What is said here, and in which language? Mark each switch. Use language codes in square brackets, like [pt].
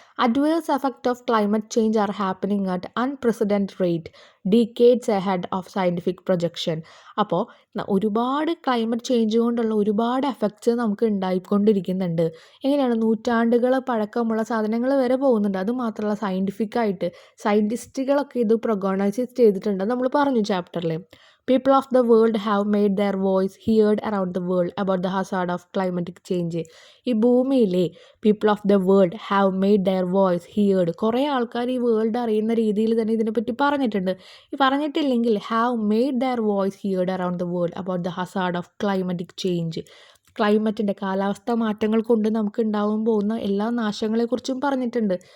[en] Adverse effect of climate change are happening at unprecedented rate decades ahead of scientific projection. [ml] അപ്പോൾ ഒരുപാട് climate change കൊണ്ടുള്ള ഒരുപാട് effects നമുക്ക് ഉണ്ടായിക്കൊണ്ടിരിക്കുന്നുണ്ട്. എങ്ങനെയാണ്? നൂറ്റാണ്ടുകൾ പഴക്കമുള്ള സാധനങ്ങൾ വരെ പോകുന്നുണ്ട്. അതുമാത്രമല്ല, സയൻറ്റിഫിക്കായിട്ട് സയൻറ്റിസ്റ്റുകളൊക്കെ ഇത് പ്രൊഗണൈസ് ചെയ്തിട്ടുണ്ട്, നമ്മൾ പറഞ്ഞു ചാപ്റ്ററിൽ. [en] People of the world have made their voice heard around the world about the hazard of climatic change. [ml] ഈ ഭൂമിയിലെ [en] People of the world have made their voice heard. [ml] കുറേ ആൾക്കാർ ഈ വേൾഡ് അറിയുന്ന രീതിയിൽ തന്നെ ഇതിനെപ്പറ്റി പറഞ്ഞിട്ടുണ്ട്. ഈ പറഞ്ഞിട്ടില്ലെങ്കിൽ [en] Have made their voice heard around the world about the hazard of climatic change. [ml] ക്ലൈമറ്റിൻ്റെ, കാലാവസ്ഥ മാറ്റങ്ങൾ കൊണ്ട് നമുക്ക് ഉണ്ടാവാൻ പോകുന്ന എല്ലാ നാശങ്ങളെക്കുറിച്ചും പറഞ്ഞിട്ടുണ്ട്.